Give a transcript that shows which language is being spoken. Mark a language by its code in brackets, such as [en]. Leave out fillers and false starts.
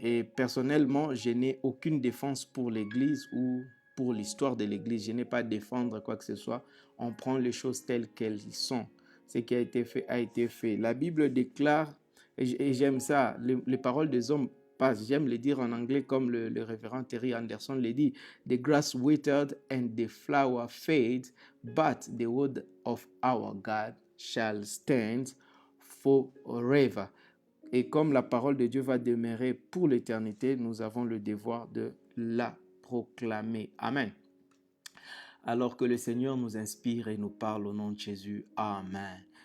[fr] Et personnellement, je n'ai aucune défense pour l'Église ou pour l'histoire de l'Église. Je n'ai pas à défendre quoi que ce soit. On prend les choses telles qu'elles sont. Ce qui a été fait a été fait. La Bible déclare, et j'aime ça, les paroles des hommes passent. J'aime les dire en anglais comme le révérend Terry Anderson le dit. [en] The grass withered and the flower fades, but the word of our God shall stand forever. [fr] Et comme la parole de Dieu va demeurer pour l'éternité, nous avons le devoir de la proclamer. Amen. Alors que le Seigneur nous inspire et nous parle au nom de Jésus. Amen.